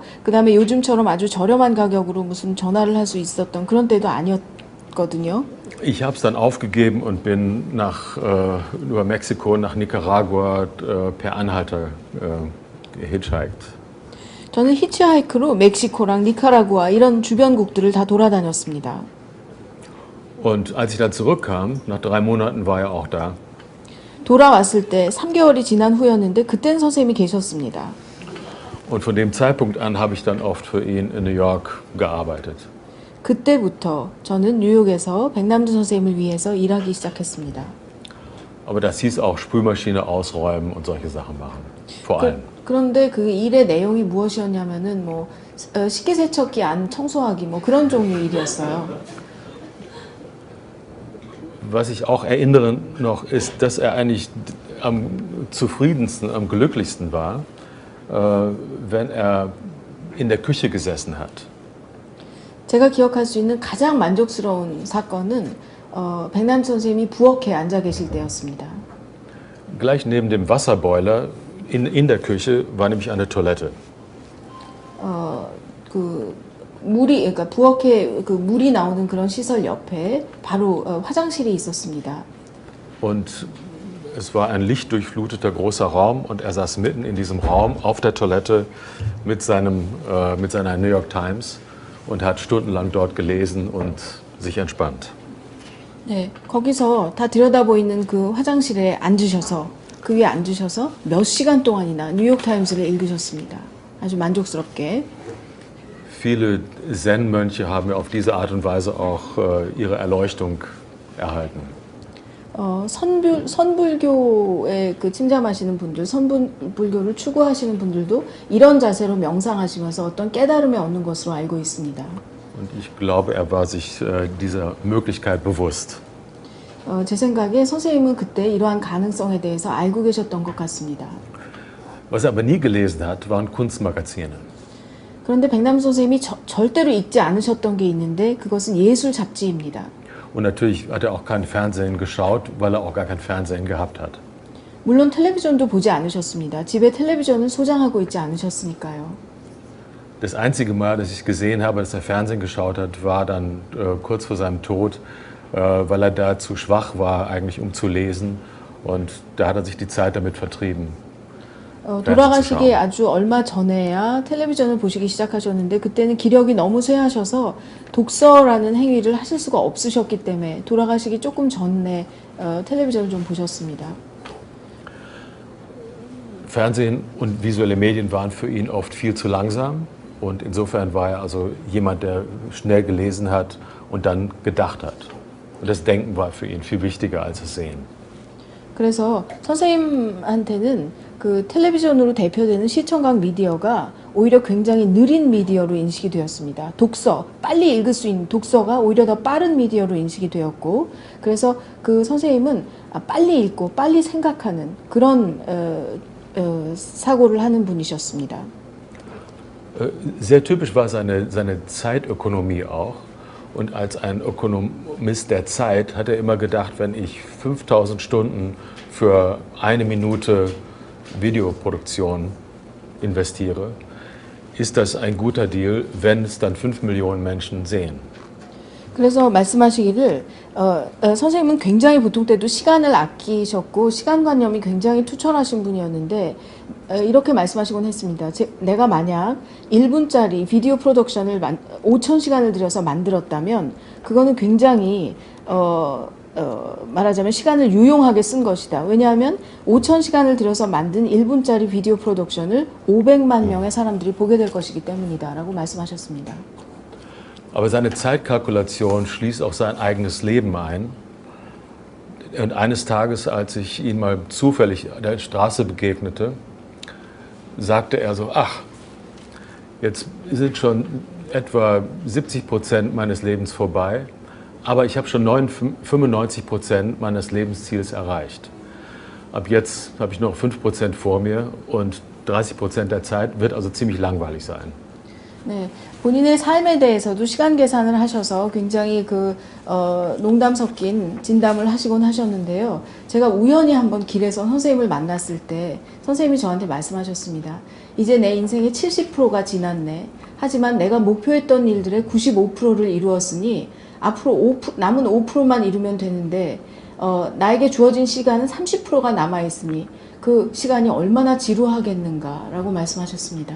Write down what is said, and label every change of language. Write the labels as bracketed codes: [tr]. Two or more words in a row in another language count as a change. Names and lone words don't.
[ko] 그 다음에 요즘처럼 아주 저렴한 가격으로 무슨 전화를 할 수 있었던 그런 때도 아니었거든요. [de] Ich habe es dann aufgegeben und bin über Mexiko nach Nicaragua per Anhalter gehitchhiked. [ko] 저는 히치하이크로 멕시코랑 니카라구아 이런 주변국들을 다 돌아다녔습니다. [de] Und als ich dann zurückkam, nach 3 Monaten war er auch da. [ko] 돌아왔을 때 3개월이 지난 후였는데 그땐 선생님이 계셨습니다. [de] Und von dem Zeitpunkt an habe ich dann oft für ihn in New York gearbeitet. [ko] 그때부터 저는 뉴욕에서 백남주 선생님을 위해서 일하기 시작했습니다. [de] Aber das hieß auch Spülmaschine ausräumen und solche Sachen machen. Vor allem. [ko] 그런데 그 일의 내용이 무엇이었냐면은 뭐 식기세척기 안 청소하기 뭐 그런 종류 일이었어요. [de] Was ich auch erinnere noch ist, dass er eigentlich am zufriedensten, am glücklichsten war, wenn er in der Küche gesessen hat. [ko] 제가 기억할 수 있는 가장 만족스러운 사건은 백남주 선생님이 부엌에 앉아 계실 때였습니다. [de] Gleich neben dem Wasserboiler in der Küche war nämlich eine Toilette. [ko] 그러니까 부엌에 그 물이 나오는 그런 시설 옆에 바로 화장실이 있었습니다. [de] Und es war ein lichtdurchfluteter großer Raum und er saß mitten in diesem Raum auf der Toilette mit seiner New York Times und hat stundenlang dort gelesen und sich entspannt. [ko] 네, 거기서 다 들여다보이는 그 화장실에 앉으셔서 그 위에 앉으셔서 몇 시간 동안이나 뉴욕 타임스를 읽으셨습니다. 아주 만족스럽게. [de] Viele Zen-Mönche haben auf diese Art und Weise auch ihre Erleuchtung erhalten. [ko] 선불교에 그 침잠하시는 분들, 선불교를 추구하시는 분들도 이런 자세로 명상하시면서 어떤 깨달음을 얻는 것으로 알고 있습니다. [de] Und ich glaube, er war sich dieser Möglichkeit bewusst. [ko] 제 생각에 선생님은 그때 이러한 가능성에 대해서 알고 계셨던 것 같습니다. [de] Was er aber nie gelesen hat, waren Kunstmagazine. [ko] 그런데 백남 선생님이 절대로 읽지 않으셨던 게 있는데 그것은 예술 잡지입니다. [de] Und natürlich hat er auch kein Fernsehen geschaut, weil er auch gar kein Fernsehen gehabt hat. [ko] 물론 텔레비전도 보지 않으셨습니다. 집에 텔레비전을 소장하고 있지 않으셨으니까요. [de] Das einzige Mal, dass ich gesehen habe, dass er Fernsehen geschaut hat, war dann kurz vor seinem Tod, weil er da zu schwach war, eigentlich um zu lesen. Und da hat er sich die Zeit damit vertrieben. [ko] 돌아가시기에 아주 얼마 전에야 텔레비전을 보시기 시작하셨는데 그때는 기력이 너무 쇠하셔서 독서라는 행위를 하실 수가 없으셨기 때문에 돌아가시기 조금 전에 텔레비전을 좀 보셨습니다. [de] Fernsehen und visuelle Medien waren für ihn oft viel zu langsam. Und insofern war er also jemand, der schnell gelesen hat und dann gedacht hat. Und das Denken war für ihn viel wichtiger als das Sehen. [ko] 그래서 선생님한테는 그 텔레비전으로 대표되는 시청각 미디어가 오히려 굉장히 느린 미디어로 인식이 되었습니다. 빨리 읽을 수 있는 독서가 오히려 더 빠른 미디어로 인식이 되었고, 그래서 그 선생님은 빨리 읽고 빨리 생각하는 그런 사고를 하는 분이셨습니다. [de] Sehr typisch war seine Zeitökonomie auch. Und als ein Ökonomist der Zeit hat er immer gedacht, wenn ich 5000 Stunden für 1 Minute Videoproduktion investiere, ist das ein guter Deal, wenn es dann 5 Millionen Menschen sehen. [ko] 그래서 말씀하시기를 선생님은 굉장히 보통 때도 시간을 아끼셨고 시간관념이 굉장히 투철하신 분이었는데 이렇게 말씀하시곤 했습니다. 내가 만약 1분짜리 비디오 프로덕션을 5,000시간을 들여서 만들었다면 그거는 굉장히 말하자면 시간을 유용하게 쓴 것이다. 왜냐하면 5,000시간을 들여서 만든 1분짜리 비디오 프로덕션을 500만 명의 사람들이 보게 될 것이기 때문이다 라고 말씀하셨습니다. [de] Aber seine Zeitkalkulation schließt auch sein eigenes Leben ein. Und eines Tages, als ich ihn mal zufällig an der Straße begegnete, sagte er so, ach, jetzt sind schon etwa 70% meines Lebens vorbei, aber ich habe schon 95% meines Lebensziels erreicht. Ab jetzt habe ich noch 5% vor mir und 30% der Zeit wird also ziemlich langweilig sein. [ko] 네, 본인의 삶에 대해서도 시간 계산을 하셔서 굉장히 농담 섞인 진담을 하시곤 하셨는데요. 제가 우연히 한번 길에서 선생님을 만났을 때 선생님이 저한테 말씀하셨습니다. 이제 내 인생의 70%가 지났네. 하지만 내가 목표했던 일들의 95%를 이루었으니 앞으로 남은 5%만 이루면 되는데 나에게 주어진 시간은 30%가 남아있으니 그 시간이 얼마나 지루하겠는가라고 말씀하셨습니다.